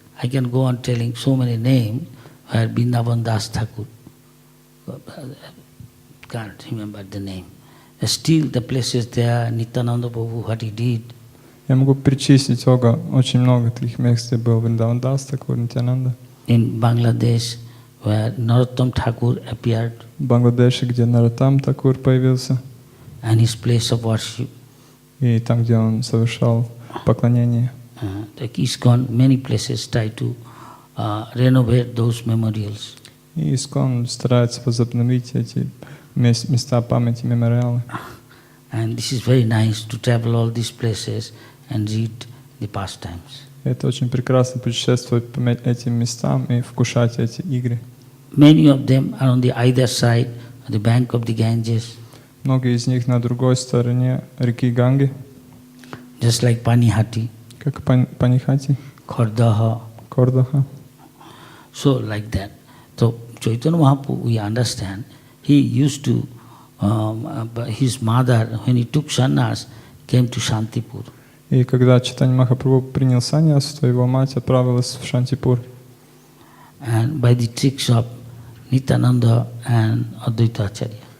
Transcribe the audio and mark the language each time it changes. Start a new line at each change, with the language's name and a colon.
English: I can go on telling so many names where Vrindavan Das Thakur, can't remember the name. Still the places there, Nityananda Prabhu, what he did,
Russian: Я могу перечислить очень много таких мест, где был Вриндаван Дас Такур, Нитянанда.
English: in Bangladesh, where Narottam Thakur appeared
Russian: В Бангладеше, где Наратам Такур появился,
English: and his place of worship.
Russian: и там, где он совершал поклонение.
English: Like ISKCON, many places try to renovate those memorials.
Russian: И Искон старается возобновить эти места памяти, мемориалы.
English: And this is very nice to travel all these places and read the pastimes.
Russian: Это очень прекрасно путешествовать по этим местам и вкушать эти игры.
English: Many of them are on the either side of the bank of the Ganges,
Russian: Многие из них на другой стороне реки Ганги,
English: just like Panihati,
Russian: как Панихати,
English: Khardaha.
Russian: Кордаха.
English: So like that. So Chaitanya Mahaprabhu, we understand, he used to, his mother, when he took sannyas, came to Shantipur.
Russian: И когда Чайтанья Махапрабху принял саньясу, то его мать отправилась в Шантипур.
English: And by the tricks of Nityananda and Advaita Acharya.